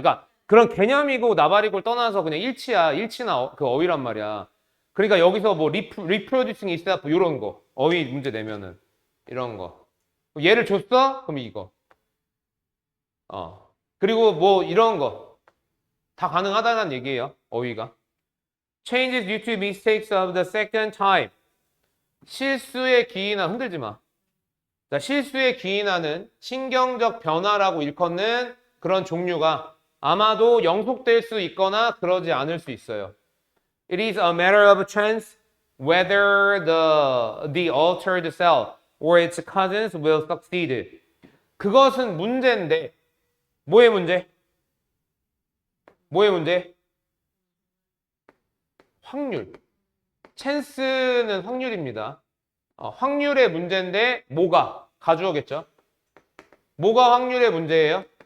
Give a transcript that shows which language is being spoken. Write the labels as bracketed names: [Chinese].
[Korean] 그러니까 그런 개념이고 나발이고 떠나서 그냥 일치나 그 어휘란 말이야. 그러니까 여기서 뭐 [English] reproducing itself [Korean] 이런 거 어휘 문제 내면은 이런 거 예를 줬어? 그럼 이거 그리고 뭐 이런 거 다 가능하다는 얘기예요. [English] 어휘가 changes due to mistakes of the second type [Korean] 실수에 기인한 흔들지 마. 자, 실수에 기인하는 신경적 변화라고 일컫는 그런 종류가 아마도 영속될 수 있거나 그러지 않을 수 있어요. [English] It is a matter of chance whether the altered cell or its cousins will succeed. [Korean] 그것은 문제인데 뭐의 문제? 뭐의 문제? 확률. 찬스는 확률입니다. 확률의 문제인데 뭐가? 가주어겠죠. 뭐가 확률의 문제예요?